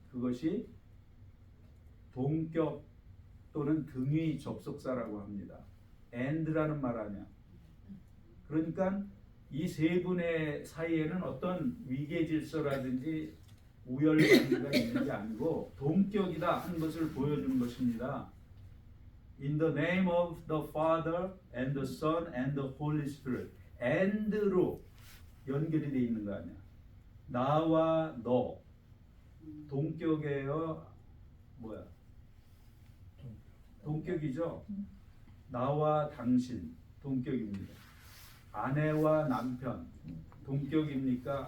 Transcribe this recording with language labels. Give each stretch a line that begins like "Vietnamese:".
Korean: 그것이 동격 또는 등위 접속사라고 합니다. and라는 말 아니야. 그러니까 이 세 분의 사이에는 어떤 위계 질서라든지 우열관계가 있는 게 아니고 동격이다 하는 것을 보여주는 것입니다.
English: In the name of the Father and the Son and the Holy Spirit.
Korean: and로 연결이 되어 있는 거 아니야. 나와 너 동격이에요. 뭐야? 동격이죠. 나와 당신 동격입니다. 아내와 남편 동격입니까?